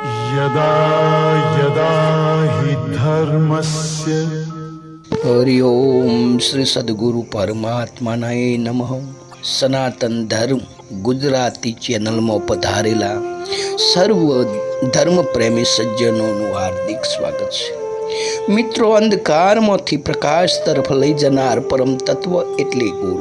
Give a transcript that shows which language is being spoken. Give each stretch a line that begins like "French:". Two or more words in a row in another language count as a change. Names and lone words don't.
Sanskrit: यदा यदा हि धर्मस्य हरि ओम श्री सद्गुरु પરમાત્માનાય નમઃ।
Gujarati: સનાતન ધર્મ ગુજરાતી ચેનલમાં પધારેલા સર્વ ધર્મ પ્રેમી સજ્જનોનું હાર્દિક સ્વાગત છે। મિત્રો, અંધકારમાંથી પ્રકાશ તરફ લઈ જનાર પરમ તત્વ એટલે ગુરુ।